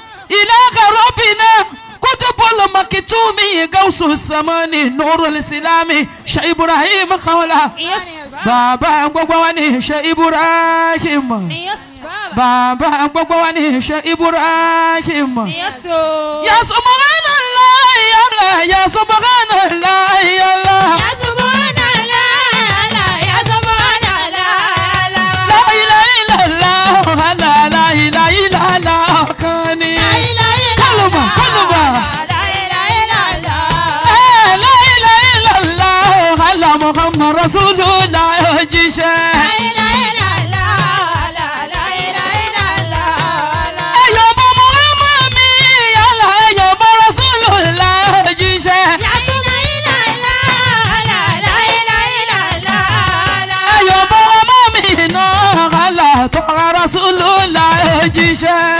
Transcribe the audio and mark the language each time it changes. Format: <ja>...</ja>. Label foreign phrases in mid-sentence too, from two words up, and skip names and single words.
<ar>إلى ربنا قطب المكتوم غوث الزمان نور الإسلام شيخ إبراهيم خولة.</ar> <en>Yes, sir.</en> <yo>Bàbá gbogbo wa ni Sheikh Ibrahim.</yo> <en>Yes, sir.</en> <yo>Bàbá gbogbo wa ni Sheikh Ibrahim.</yo> <en>Yes, sir.</en> <ar>يا سبحان الله، يا الله، يا سبحان الله، يا الله. يا سبحان الله، الله، يا سبحان الله، الله. لا إله إلا الله، الله، لا إله إلا الله.</ar> <yo>kan ni.</yo> <ar>لا إله إلا الله.</ar> <yo>Kálùmọ̀, kálùmọ̀.</yo> <ar>لا إله إلا الله. Ẹ, لا إله إلا الله. الله محمد رسول الله òjíṣẹ́. لا إله إلا الله. لا إله إلا الله.</ar> <yo>Ẹ yọ̀ bọ̀ Muhammad mi, Allah, ẹ yọ̀ bọ̀ Rasulullah òjíṣẹ́.</yo> <ar>لا إله إلا الله. لا إله إلا الله.</ar> <yo>Ayọ̀ bọ́ ọmọ mi náà, Allah tó ra Rasulullah òjíṣẹ́.</yo>